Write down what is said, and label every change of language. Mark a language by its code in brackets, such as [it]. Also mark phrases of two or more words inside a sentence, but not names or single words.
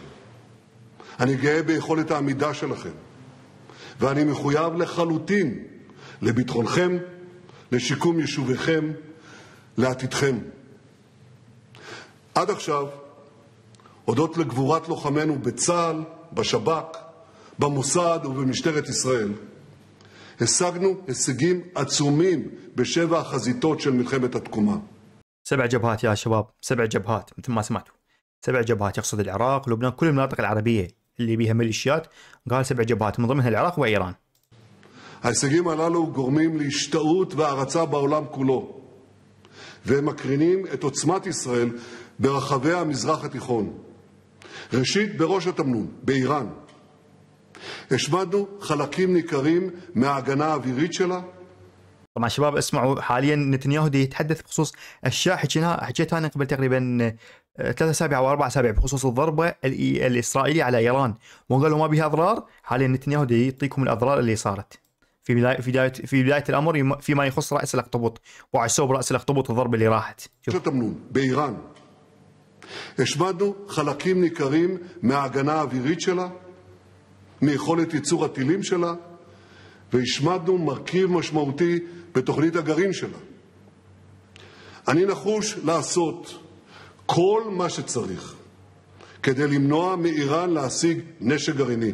[he] אני גאה ביכולת העמידה שלכם. ואני מחויב לחלוטין לביטחונכם, לשיקום יישוביכם, לעתידכם. עד עכשיו, הודות לגבורת לוחמינו בצה"ל, בשב"כ, במוסד ובמשטרת ישראל, השגנו הישגים עצומים בשבע החזיתות של מלחמת התקומה. [ar] 7 جبهات يا شباب، 7 جبهات مثل ما سمعتوا. 7 جبهات يقصد العراق، لبنان، كل المناطق العربية اللي بيها ميليشيات. قال 7 جبهات من ضمنها العراق وإيران. [he] ההישגים הללו גורמים להשתאות והערצה בעולם כולו, והם מקרינים את עוצמת ישראל ברחבי המזרח התיכון. ראשית בראש התמנון, באיראן. השמדנו חלקים ניכרים מההגנה האווירית שלה. [ar] طبعا شباب اسمعوا، حاليا نتنياهو دي يتحدث بخصوص اشياء حكيتها انا قبل تقريبا 3 أسابيع او 4 أسابيع بخصوص الضربه الاسرائيليه على ايران، وقالوا ما بها اضرار. حاليا نتنياهو دي يعطيكم الاضرار اللي صارت في بدايه الامر فيما يخص راس الاخطبوط، وعسوب راس الاخطبوط الضربه اللي راحت. [he] התמנון, באיראן. השמדנו חלקים ניכרים מההגנה האווירית שלה, מיכולת ייצור הטילים שלה, והשמדנו מרכיב משמעותי בתוכנית הגרעין שלה. אני נחוש לעשות כל מה שצריך כדי למנוע מאיראן להשיג נשק גרעיני.